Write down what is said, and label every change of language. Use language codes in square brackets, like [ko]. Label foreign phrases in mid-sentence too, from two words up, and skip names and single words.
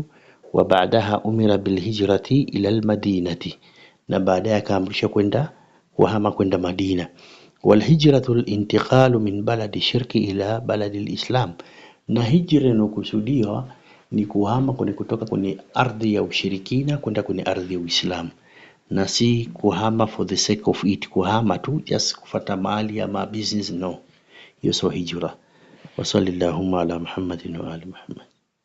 [ar] وبعدها أمر بالهجرة إلى المدينة, [sw] na baadaye akaamrishwa kwenda kuhama kwenda Madina. [ar] والهجرة الانتقال من بلد شرك إلى بلد الإسلام, [sw] na hijra inokusudiwa ni kuhama kutoka kwenye ardhi ya ushirikina kwenda kwenye ardhi ya Uislamu, na si kuhama [en] for the sake of it, [sw] kuhama tu just kufuata mali ama business, no, hiyo sio hijra. [ar] وصلى اللهم على محمد وآل محمد.